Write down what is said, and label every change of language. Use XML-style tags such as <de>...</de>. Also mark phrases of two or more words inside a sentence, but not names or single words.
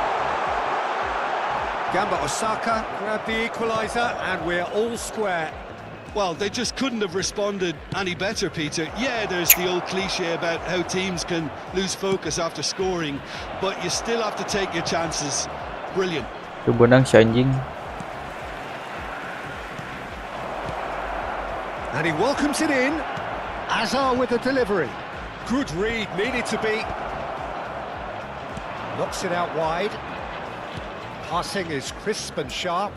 <en>Gamba Osaka grabbed the equaliser, and we're all square. Well, they just couldn't have responded any better, Peter. Yeah, there's the old cliche about how teams can lose focus after scoring, but you still have to take your chances. Brilliant.</en> <id>Tuh benang si anjing.</id> <en>And he welcomes it in. Azar with the delivery. Good read, needed to be. Knocks it out wide. Passing is crisp and sharp.</en>